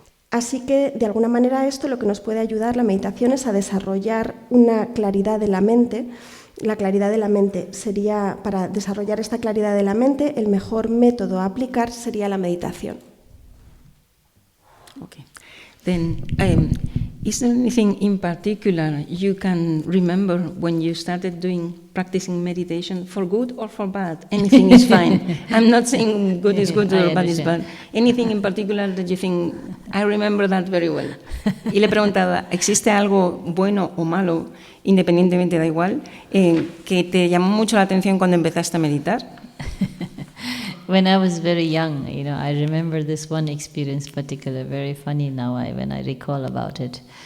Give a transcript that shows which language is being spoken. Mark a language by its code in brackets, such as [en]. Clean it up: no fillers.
[es] Así que, de alguna manera, esto lo que nos puede ayudar, la meditación, es a desarrollar una claridad de la mente. La claridad de la mente sería, para desarrollar esta claridad de la mente, el mejor método a aplicar sería la meditación. [en] Okay. Then, is there anything in particular you can remember when you started practicing meditation, for good or for bad? Anything is fine. I'm not saying good is good or bad is bad. Anything in particular that you think, I remember that very well? [es] Y le preguntaba, ¿existe algo bueno o malo, independientemente, da igual, que te llamó mucho la atención cuando empezaste a meditar? [en] When I was very young, I remember this one experience particular, very funny now when I recall about it.